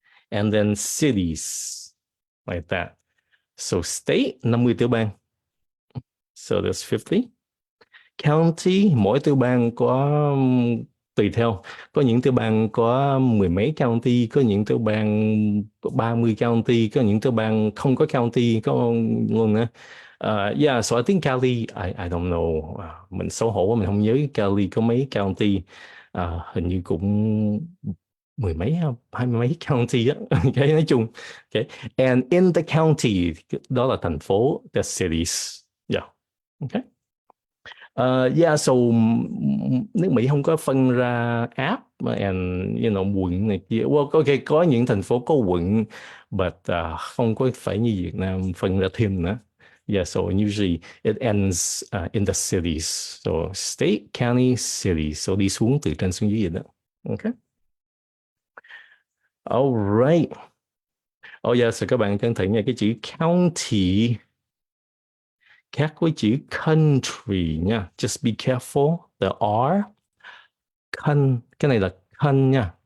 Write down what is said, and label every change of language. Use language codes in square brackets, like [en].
[en] And then cities. Like that. So state, [vi] 50 tiểu bang. [en] So that's 50. [vi] County, mỗi tiểu bang có tùy theo. Có những tiểu bang có mười mấy county, có những tiểu bang có 30 county, có những tiểu bang không có county, có luôn nữa. [en] Yeah, so I think Cali, I don't know. [vi] Mình xấu hổ mình không nhớ Cali có mấy county. Hình như cũng mười mấy, 20 mấy county á. Okay, nói chung. Okay. [en] And in the county, [vi] đó là thành phố, [en] the cities. Yeah. Okay. [vi] Yeah, so nước Mỹ không có phân ra app and quận này kia. Well, okay, có những thành phố có quận, but không có phải như Việt Nam phân ra thêm nữa. [en] Yeah, so usually it ends in the cities. So state, county, city. [vi] So đi xuống từ trên xuống dưới vậy đó. Okay. [en] All right. Oh yeah, [vi] so các bạn cẩn thận nha, cái chữ county khác với chữ country nha. [en] Just be careful. The R, [vi] cái này là nha.